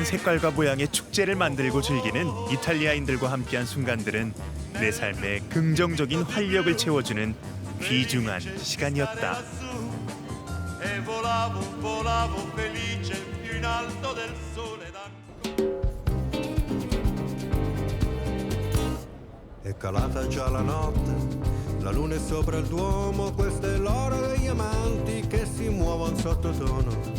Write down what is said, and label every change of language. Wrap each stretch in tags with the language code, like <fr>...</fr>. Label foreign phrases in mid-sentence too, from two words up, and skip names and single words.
<ko>색깔과 모양의 축제를 만들고 즐기는 이탈리아인들과 함께한 순간들은 내 삶에 긍정적인 활력을 채워주는 귀중한 시간이었다.</ko> <it>È calata già la notte, la luna è sopra il Duomo, questa è l'ora degli amanti che si muovono sottotono.</it>